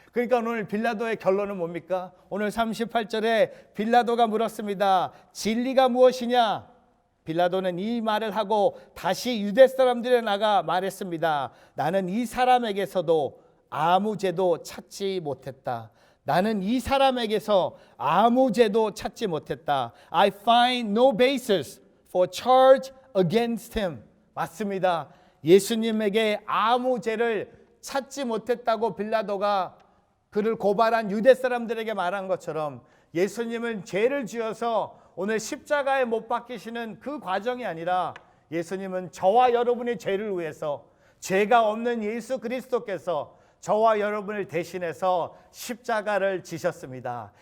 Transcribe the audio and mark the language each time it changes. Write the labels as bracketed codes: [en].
[ko] 그러니까 오늘 빌라도의 결론은 뭡니까? 오늘 38절에 빌라도가 물었습니다. 진리가 무엇이냐? 빌라도는 이 말을 하고 다시 유대 사람들에 나가 말했습니다. 나는 이 사람에게서도 아무 죄도 찾지 못했다. 나는 이 사람에게서 아무 죄도 찾지 못했다. [en] I find no basis for charge against him. [ko] 맞습니다. 예수님에게 아무 죄를 찾지 못했다고 빌라도가 그를 고발한 유대 사람들에게 말한 것처럼 예수님은 죄를 지어서 오늘 십자가에 못 박히시는 그 과정이 아니라 예수님은 저와 여러분의 죄를 위해서 죄가 없는 예수 그리스도께서 저와 여러분을 대신해서 십자가를 지셨습니다.